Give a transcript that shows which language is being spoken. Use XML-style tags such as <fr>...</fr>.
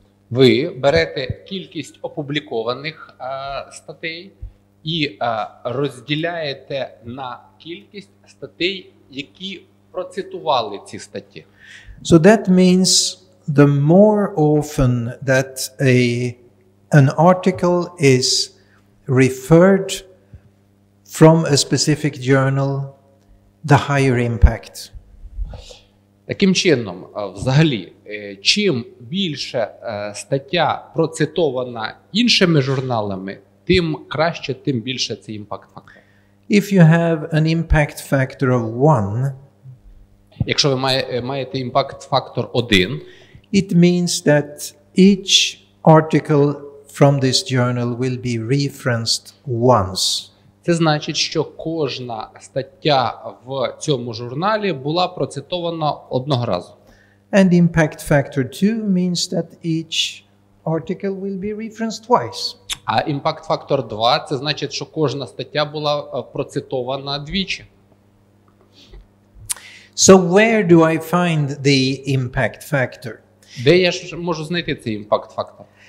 <uk>Ви берете кількість опублікованих статей і розділяєте на кількість статей, які процитували ці статті.</uk> <en>So that means the more often that an article is referred from a specific journal, the higher impact.</en> <uk>Таким чином, взагалі, чим більше стаття процитована іншими журналами, тим краще, тим більше цей імпакт-фактор.</uk> <en>If you have an impact factor of 1,</en> <uk>якщо ви маєте імпакт-фактор 1,</uk> <en>it means that each article from this journal will be referenced once.</en> <uk>Це значить, що кожна стаття в цьому журналі була процитована одного разу.</uk> <en>And impact factor 2 means that each article will be referenced twice.</en> <uk>А імпакт-фактор 2 – це значить, що кожна стаття була процитована двічі.</uk> <en>So where do I find the impact factor?</en> <uk>Де я ж можу знайти цей імпакт-фактор?</uk>